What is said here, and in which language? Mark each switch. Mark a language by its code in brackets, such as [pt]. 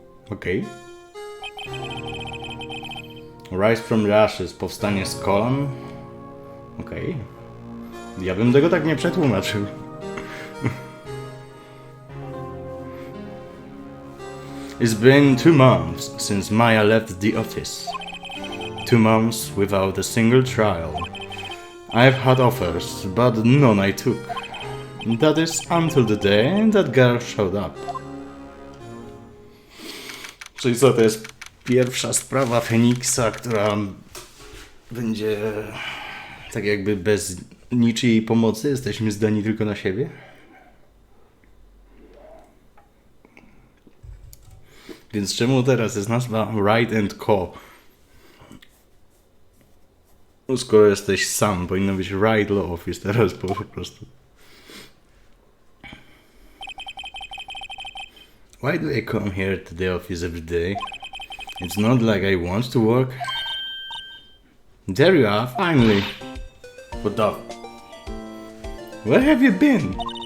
[pl] Okej. Rise from the Ashes, powstanie z kolan. Okej. Ja bym tego tak nie przetłumaczył. [en] It's been 2 months since Maya left the office. 2 months without a single trial. I've had offers, but none I took. That is until the day that girl showed up. [pl] Czyli co, to jest pierwsza sprawa Feniksa, która będzie tak jakby bez niczyjej pomocy, jesteśmy zdani tylko na siebie? Więc czemu teraz jest nazwa Wright and Co? No skoro jesteś sam, powinno być Wright Law Office teraz po prostu. [en] Why do I come here to the office every day? It's not like I want to work. There you are, finally. What the... Where have you been?